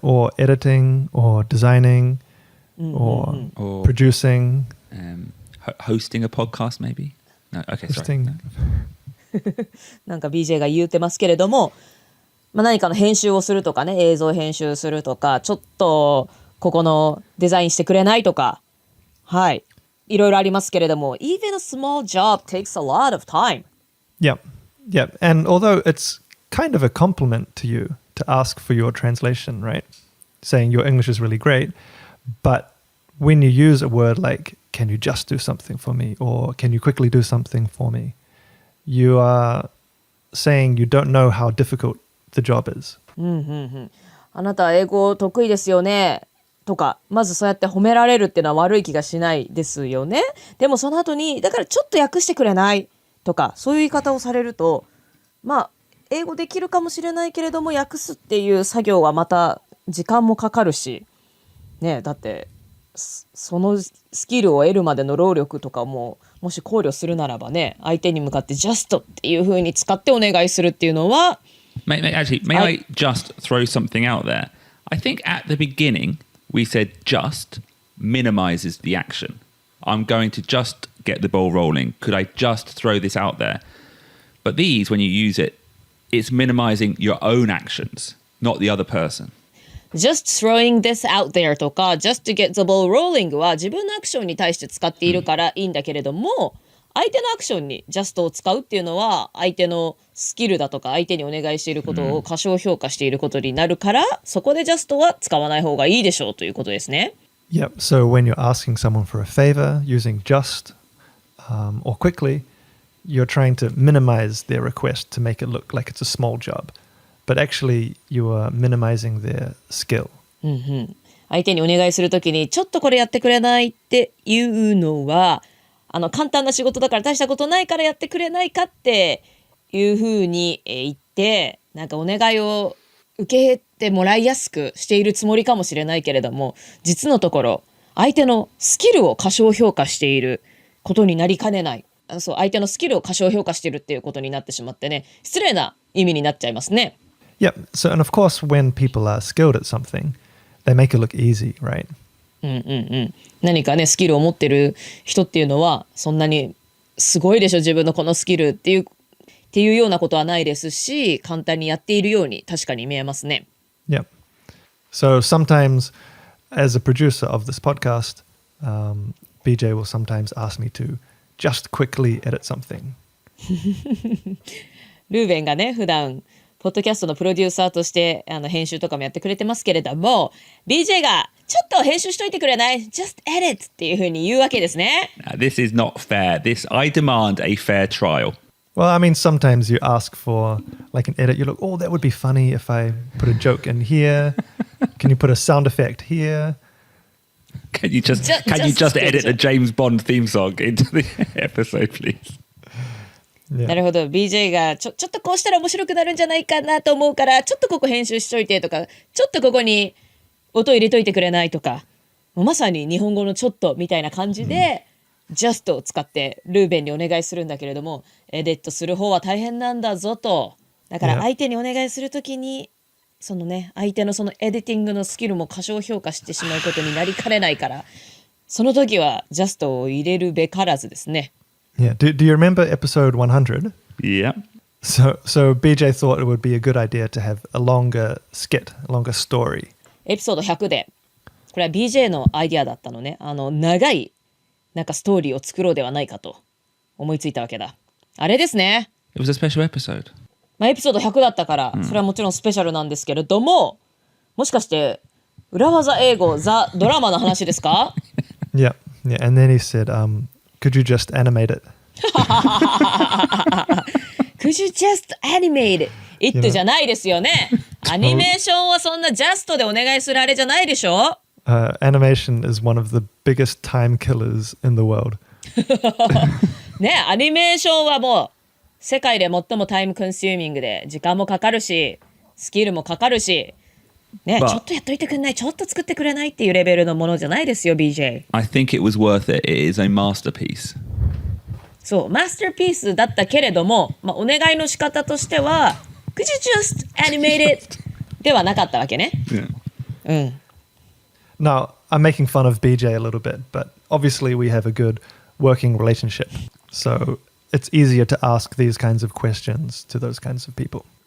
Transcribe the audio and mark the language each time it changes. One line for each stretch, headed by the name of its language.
English: Or editing, or designing, or producing. Hosting a podcast, maybe? No, okay, Hosting. sorry.
Japanese: なんか BJ が言うてますけれども、何かの編集をするとかね、映像編集するとか、ちょっとここのデザインしてくれないとか、はい。いろいろありますけれども、
English: even a small job takes a lot of time. Yep. And although it's kind of a compliment to you to ask for your translation, right? Saying your English is really great, but when you use a word like, can you just do something for me? Or can you quickly do something for me? You are saying you don't know how difficult the job is.
Japanese: あなた英語得意ですよね。とか、まずそうやって褒められるっていうのは悪い気がしないですよね。でもその後に、だからちょっと訳してくれないとか、そういう言い方をされると、英語できるかもしれないけれども、訳すっていう作業はまた時間もかかるし、ね、だって、そのスキルを得るまでの労力とかも、もし考慮するならばね、相手に向かって just っていう風に使ってお願いするっていうのは、
English: May I just throw something out there? I think at the beginning, we said just minimizes the action. I'm going to just get the ball rolling. Could I just throw this out there? But these, when you use it, it's minimizing your own actions, not the other person. just throwing this out there
Japanese: とか
English: just to get the ball rolling
Japanese: は自分のアクションに対して使っているからいいんだけれども、相手のアクションに just を使うっていうのは相手のスキルだとか相手にお願いしていることを過小評価していることになるから、そこで just は使わない方がいいでしょうということですね。
English: Yep. So when you're asking someone for a favor using just or quickly, you're trying to minimize their request to make it look like it's a small job. But actually, you are minimizing their skill.
Japanese: 相手にお願いするときにちょっとこれやってくれないっていうのは簡単な仕事だから大したことないからやってくれないかっていうふうに言ってなんかお願いを受けてもらいやすくしているつもりかもしれないけれども、実のところ相手のスキルを過小評価していることになりかねない。そう、相手のスキルを過小評価しているっていうことになってしまってね、失礼な意味になっちゃいますね。
English: Yep. So, and of course, when people are skilled at something, they make it look easy, right?
Japanese: 何かねスキルを持ってる人っていうのはそんなにすごいでしょ自分のこのスキルっていうようなことはないですし、簡単にやっているように確かに見えますね。
English: Yep. So sometimes, as a producer of this podcast, BJ will sometimes ask me to just quickly edit something.
Japanese: ルーベンがね普段ポッドキャストのプロデューサーとして編集とかもやってくれてますけれども、 BJ がちょっと編集しといてくれない
English: Just edit
Japanese: っていう風に言うわけですね。
English: This is not fair. I demand a fair trial. Well, I mean, sometimes you ask for like an edit. You look, oh, that would be funny if I put a joke in here. Can you put a sound effect here? Can you just edit a James Bond theme song into the episode, please? Yeah.
Japanese: なるほど。 BJ がちょっとこうしたら面白くなるんじゃないかなと思うからちょっとここ編集しといてとか、ちょっとここに音入れといてくれないとか、もうまさに日本語のちょっとみたいな感じで、just を使ってルーベンにお願いするんだけれども、エディットする方は大変なんだぞと。だから相手にお願いするときにそのね相手のそのエディティングのスキルも過小評価してしまうことになりかねないから、その時は just を入れるべからずですね。
English: Yeah. Do you remember episode 100? Yeah. So BJ thought it would be a good idea to have a longer skit, a longer story.
Japanese: エピソード100でこれは BJ のアイディアだったのね。長いなんかストーリーを作ろうではないかと思いついたわけだ。あれですね。
English: It was a special episode.
Japanese: まあ、エピソード100だったから、それはもちろんスペシャルなんですけれども、もしかして裏技英語ザ・ドラマの話ですか？
English: Yeah. Yeah. And then he said, could you just animate it? Could you just animate it
Japanese: じゃないですよね。アニメーションはそんな just でお願いするあれじゃないでしょ。
English: Animation is one of the biggest time killers in the world.
Japanese: ね、アニメーションはもう世界で最もタイムコンシューミングで時間もかかるしスキルもかかるし、ね、ちょっとやっといてくれない、ちょっと作ってくれないっていうレベルのものじゃないですよ BJ。
English: I think it was worth it. It is a masterpiece.
Japanese: そうマスターピースだったけれども、まあ、お願いの仕方としては
English: Could you just animate it
Japanese: ではなかったわけね。
English: Yeah. Now, I'm making fun of BJ a little bit, but obviously we have a good working relationship. So it's easier to ask these kinds of questions to those kinds of people.